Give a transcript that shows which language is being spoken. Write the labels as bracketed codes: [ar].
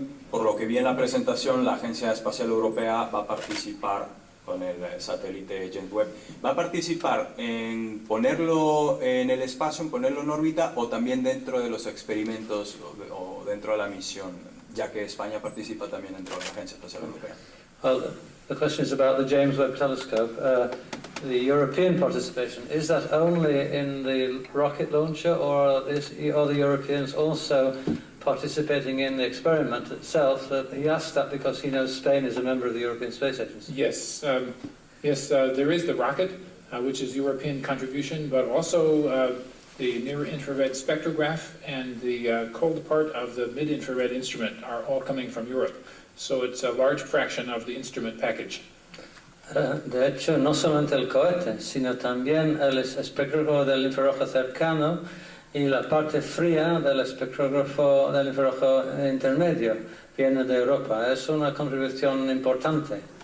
[es] Por lo que vi en la presentación, la Agencia Espacial Europea va a participar con el satélite James Webb. ¿Va a participar en ponerlo en el espacio, en ponerlo en órbita, o también dentro de los experimentos o dentro de la misión, ya que España participa también dentro de la Agencia Espacial Europea? [en] Well, the question is about the James Webb Telescope. The European participation, is that only in the rocket launcher, or are the Europeans also participating in the experiment itself? He asked that because he knows Spain is a member of the European Space Agency. Yes, there is the rocket, which is European contribution, but also the near-infrared spectrograph and the cold part of the mid-infrared instrument are all coming from Europe. So it's a large fraction of the instrument package. [es] De hecho, no solamente el cohete, sino también el espectrógrafo del infrarrojo cercano y la parte fría del espectrógrafo del infrarrojo intermedio viene de Europa. Es una contribución importante.